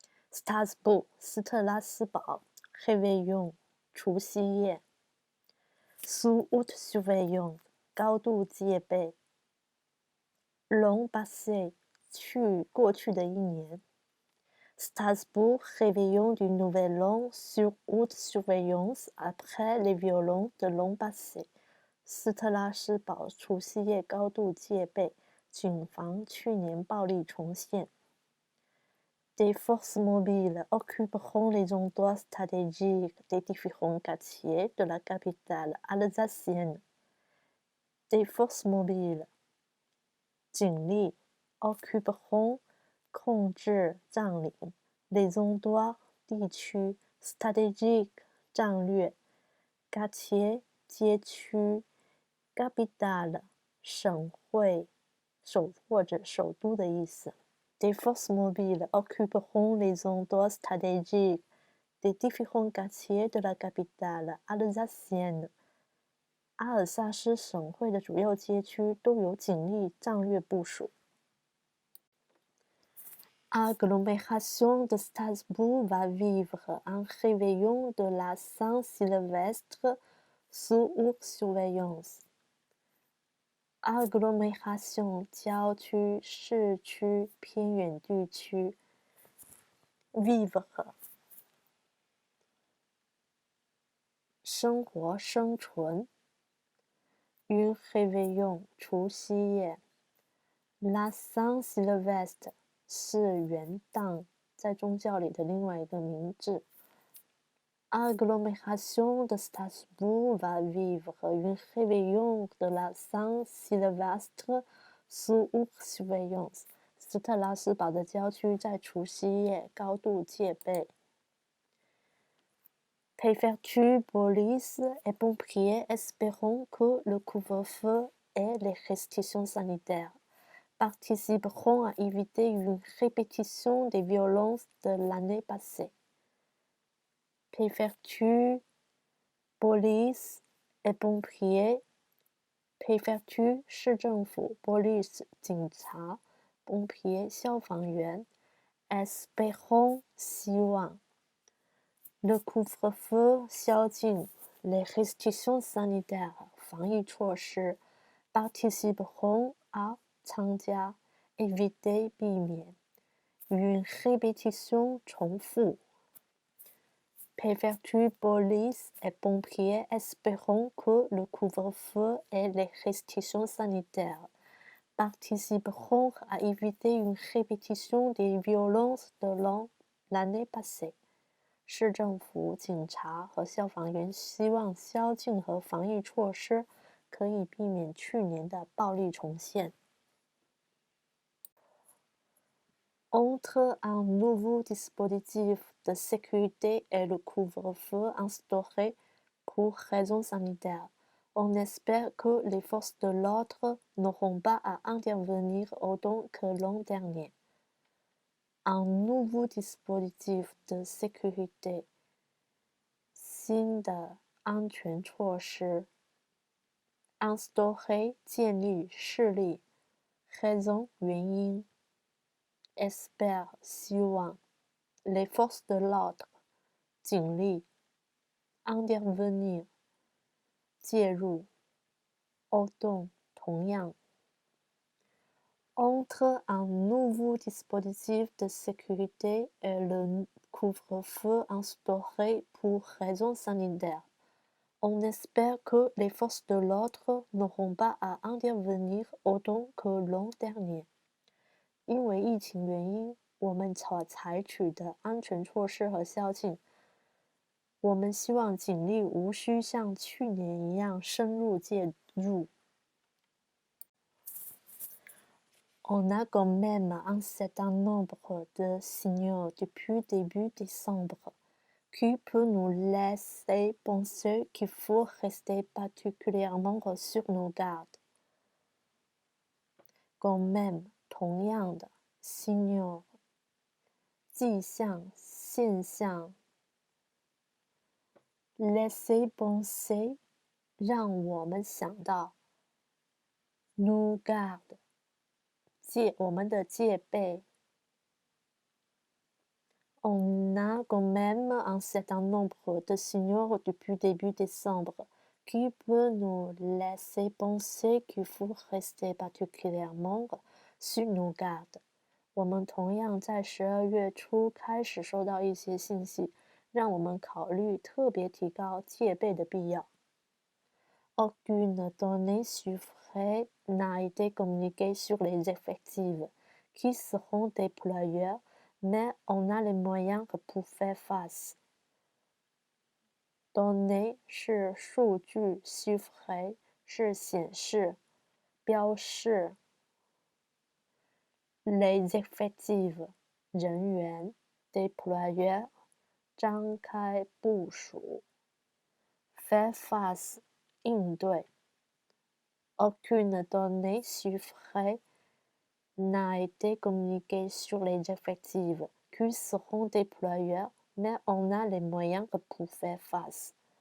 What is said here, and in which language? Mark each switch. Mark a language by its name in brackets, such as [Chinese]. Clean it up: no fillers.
[French] Strasbourg, [Chinese] 斯特拉斯堡 [French] réveillon [Chinese] 除夕夜 [French] sous haute surveillance [Chinese] 高度戒备 [French] l'an passé [Chinese] 过去的一年 [French] Strasbourg, réveillon du Nouvel An sur haute surveillance après les violons de l'an passé. [Chinese] 斯特拉斯堡除夕夜高度戒备，谨防去年暴力重现。 [French] Des forces mobiles occuperont les endroits stratégiques des différents quartiers de la capitale alsacienne. Des forces mobiles 警力 occuperont [Chinese] 控制占领 [French] les endroits 地区 stratégique 战略 quartier 街区 capitale [Chinese] 省会首或者首都的意思。 [French] Des forces mobiles occuperont les endroits stratégiques des différents quartiers de la capitale alsacienne. [Chinese] 阿尔萨斯省会的主要街区都有警力战略部署。 [French] Agglomération de Strasbourg va vivre un réveillon de la Saint-Sylvestre sous haute surveillance. [Chinese] Agglomération 郊区、市区、偏远地区。 Vivre 生活、生存。 Un réveillon 除夕夜。 La Saint-Sylvestre 是元旦，在宗教里的另外一个名字。 [French] Agglomération de Strasbourg va vivre un réveillon de la Saint-Sylvestre sous haute surveillance. [Chinese] 斯特拉斯堡的郊区在除夕夜高度戒备。 [French] Préfecture, police et pompiers espérons que le couvre-feu et les restrictions sanitaires participeront à éviter une répétition des violences de l'année passée. Préfecture, police et pompiers. Préfecture 市政府 police 警察 pompiers 消防员 espérons 希望 Le couvre-feu 宵禁 Les restrictions sanitaires [Chinese] 防疫措施 [French] Participeront à 参加 Éviter 避免 Une répétition 重复 Préfecture, police et pompiers espérons que le couvre-feu et les restrictions sanitaires participeront à éviter une répétition des violences de l'année passée. [Chinese] 市政府、警察和消防员希望宵禁和防疫措施可以避免去年的暴力重现。 [French] Entre un nouveau dispositif de sécurité et le couvre-feu instauré pour raisons sanitaires, on espère que les forces de l'ordre n'auront pas à intervenir autant que l'an dernier. Un nouveau dispositif de sécurité [Chinese] 新的安全措施 [French] instauré [Chinese] 建立设立 [French] raison 原因espère 希望 les forces de l'ordre 警力 intervenir 介入 autant 同样 Entre un nouveau dispositif de sécurité et le couvre-feu instauré pour raisons sanitaires, on espère que les forces de l'ordre n'auront pas à intervenir autant que l'an dernier. [Chinese] 因为疫情原因，我们所采取的安全措施和宵禁，我们希望警力无需像去年一样深入介入。 [French] On a quand même un certain nombre de signaux depuis début décembre qui peut nous laisser penser qu'il faut rester particulièrement sur nos gardes. Quand même, 同样的 signaux [Chinese] 迹象、现象 [French] laisser penser [Chinese] 让我们想到 [French] nous garde [Chinese] 我们的戒备。 [French] On a quand même un certain nombre de signaux depuis début décembre qui peut nous laisser penser qu'il faut rester particulièrement sur nos gardes. [Chinese] 我们同样在12月初开始收到一些信息，让我们考虑特别提高戒备的必要。 [French] Aucune donnée chiffrée n'a été communiquée sur les effectifs qui seront déployés, mais on a les moyens pour faire face. [Chinese] Données 是数据 chiffré 是显示、标示。 Les effectifs 人员 déployer 张开部署。 [French] Faire face 应对。 Aucune donnée chiffrée n'a été communiquée sur les effectifs qui seront déployés, mais on a les moyens pour faire face.